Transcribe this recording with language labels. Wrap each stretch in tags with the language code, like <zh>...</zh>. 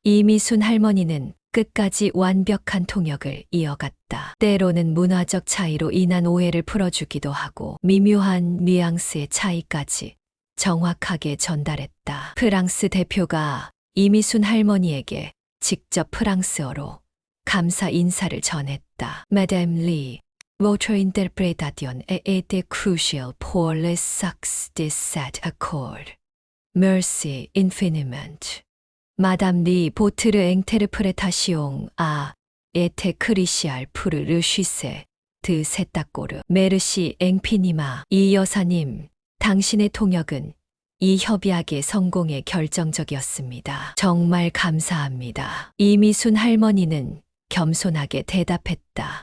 <ko>이미순 할머니는 끝까지 완벽한 통역을 이어갔다. 때로는 문화적 차이로 인한 오해를 풀어주기도 하고 미묘한 뉘앙스의 차이까지 정확하게 전달했다. 프랑스 대표가 이미순 할머니에게 직접 프랑스어로 감사 인사를 전했다.</ko> <fr>Madame Lee, votre interprétation a été cruciale pour le succès de cet accord. Merci infiniment. Madame Lee, votre interprétation a été cruciale pour le succès de cet accord. Merci infiniment.</fr> <ko>이 여사님, 당신의 통역은 이 협약의 성공에 결정적이었습니다. 정말 감사합니다. 이미순 할머니는 겸손하게 대답했다.</ko>